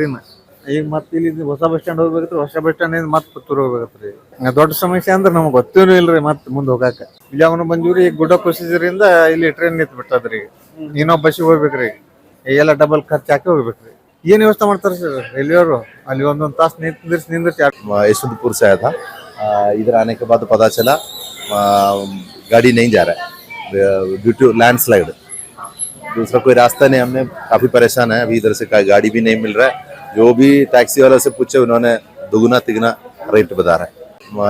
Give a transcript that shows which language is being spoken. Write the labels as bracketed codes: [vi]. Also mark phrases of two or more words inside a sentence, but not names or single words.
[kn] ಈಗ ಮತ್ತೆ ಇಲ್ಲಿ ಹೊಸ ಬಸ್ ಸ್ಟ್ಯಾಂಡ್ ಹೋಗ್ಬೇಕ್ರಿ. ಹೊಸ ಬಸ್ ಸ್ಟ್ಯಾಂಡ್ ಇಂದ ಮತ್ತೆ ಪುತ್ತೂರು ಹೋಗ್ಬೇಕ್ರಿ. ದೊಡ್ಡ ಸಮಸ್ಯೆ ಅಂದ್ರೆ ನಮ್ಗೆ ಗೊತ್ತೇನು ಇಲ್ರಿ ಮತ್ತೆ ಮುಂದೆ ಹೋಗಾಕ. ಇಲ್ಲವನು ಬಂದಿವ್ರಿ. ಈಗ ಗುಡ್ಡ ಪ್ರೊಸೀಜರ್ ಇಂದ ಇಲ್ಲಿ ಟ್ರೈನ್ ನಿಂತ್ ಬಿಟ್ಟದ್ರಿ. ಇನ್ನೊಬ್ಬ ಬಸ್ಸಿಗೆ ಹೋಗ್ಬೇಕ್ರಿ, ಎಲ್ಲ ಡಬಲ್ ಖರ್ಚು ಹಾಕಿ ಹೋಗ್ಬೇಕ್ರಿ. ಏನ್ ವ್ಯವಸ್ಥೆ ಮಾಡ್ತಾರ ಸರ್ ರೈಲ್ವೆಯವರು? ಅಲ್ಲಿ ಒಂದೊಂದ್ ತಾಸು ನಿಂದ್ರಿಸಿ [hi] यशवंतपुर से आया था। इधर आने के बाद पता चला गाड़ी नहीं जा रहा है [en] due to landslide. [hi] दूसरा कोई रास्ता नहीं, हमने काफ़ी परेशान है। अभी इधर से गाड़ी भी नहीं मिल रहा है। जो भी टैक्सी वाला से पूछे उन्होंने दुगुना तिगुना रेट बता रहा है।